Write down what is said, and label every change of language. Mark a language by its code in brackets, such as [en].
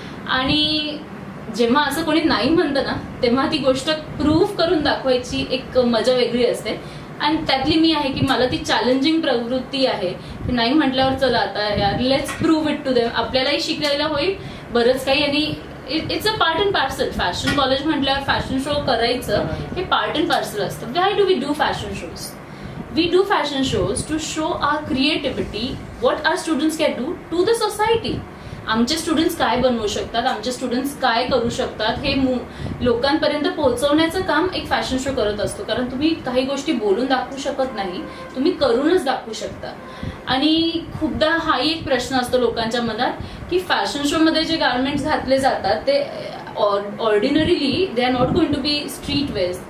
[mr] आणि जेव्हा असं कोणी नाही म्हणतं ना तेव्हा ती गोष्ट प्रूव्ह करून दाखवायची एक मजा वेगळी असते. आणि त्यातली मी आहे की मला ती चॅलेंजिंग प्रवृत्ती आहे की नाही म्हटल्यावर चला आता यार [en] Let's prove it to them. [mr] आपल्यालाही शिकायला होईल बरंच काही. आणि [en] It's a part and parcel. [mr] Fashion college म्हटल्यावर फॅशन शो करायचं हे पार्ट अँड पार्सल असतं. [en] Why do we do fashion shows? We do fashion shows to show our creativity, what our students can do to the society. [mr] आमचे students काय बनवू शकतात, आमचे students काय करू शकतात हे लोकांपर्यंत पोहोचवण्याचं काम एक फॅशन शो करत असतो. कारण तुम्ही काही गोष्टी बोलून दाखवू शकत नाही, तुम्ही करूनच दाखवू शकता. आणि खूपदा हाही एक प्रश्न असतो लोकांच्या मनात की फॅशन शो मध्ये जे गार्मेंट्स घातले जातात ते ordinarily [en] They are not going to be street wears.